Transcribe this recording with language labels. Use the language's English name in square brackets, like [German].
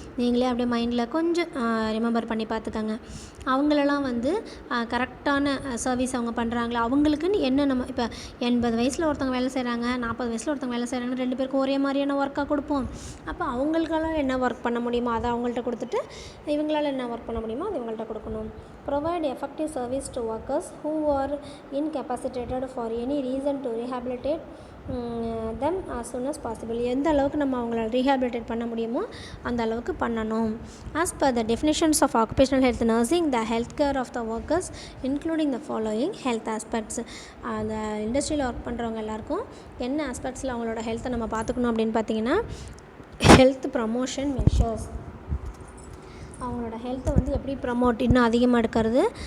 [Tamil] நீங்களே அப்படியே மைண்டில் கொஞ்சம் ரிமெம்பர் பண்ணி பார்த்துக்கோங்க. அவங்களெல்லாம் வந்து கரெக்டான சர்வீஸ் அவங்க பண்ணுறாங்களா, அவங்களுக்குன்னு என்ன நம்ம இப்போ 80 வயசில் ஒருத்தவங்க வேலை செய்கிறாங்க, 40 வயசில் ஒருத்தவங்க வேலை செய்கிறாங்க, 2 பேருக்கும் ஒரே மாதிரியான ஒர்க்காக கொடுப்போம். அப்போ அவங்களுக்கெல்லாம் என்ன ஒர்க் பண்ண முடியுமோ அதை அவங்கள்ட்ட கொடுத்துட்டு, இவங்களால் என்ன ஒர்க் பண்ண முடியுமோ அது இவங்கள்ட்ட கொடுக்கணும். [English] Provide effective service to workers who are incapacitated for any reason to rehabilitate them as soon as possible. [Tamil] எந்த அளவுக்கு நம்ம அவங்கள ரீஹாபிலிட்டேட் பண்ண முடியுமோ அந்த அளவுக்கு பண்ணணும். [English] as per the definitions of occupational health nursing, the health care of the workers including the following health aspects. [Tamil] அந்த இண்டஸ்ட்ரியில் ஒர்க் பண்ணுறவங்க எல்லாருக்கும் என்ன ஆஸ்பெக்ட்ஸில் அவங்களோட ஹெல்த்தை நம்ம பார்த்துக்கணும் அப்படின்னு பார்த்தீங்கன்னா, ஹெல்த் ப்ரமோஷன் மெஷர்ஸ், அவங்களோட ஹெல்த்தை வந்து எப்படி ப்ரமோட் இன்னும் அதிகமாக எடுக்கிறது.